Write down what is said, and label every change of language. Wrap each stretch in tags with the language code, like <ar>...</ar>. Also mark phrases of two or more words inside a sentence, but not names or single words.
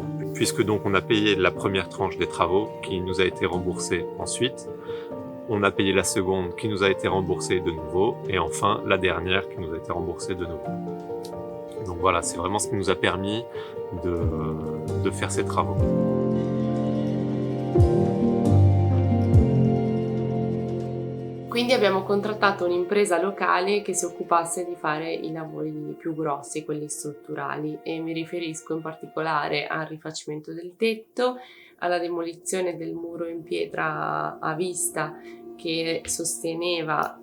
<fr>Puisque donc on a payé la première tranche des travaux qui nous a été remboursée ensuite, on a payé la seconde qui nous a été remboursée de nouveau, et enfin la dernière qui nous a été remboursée de nouveau. Donc voilà, c'est vraiment ce qui nous a permis de faire ces travaux.</fr> <it>Quindi abbiamo contrattato un'impresa locale che si occupasse di fare i lavori più grossi, quelli strutturali, e mi riferisco in particolare al rifacimento del tetto, alla demolizione del muro in pietra a vista che sosteneva</it>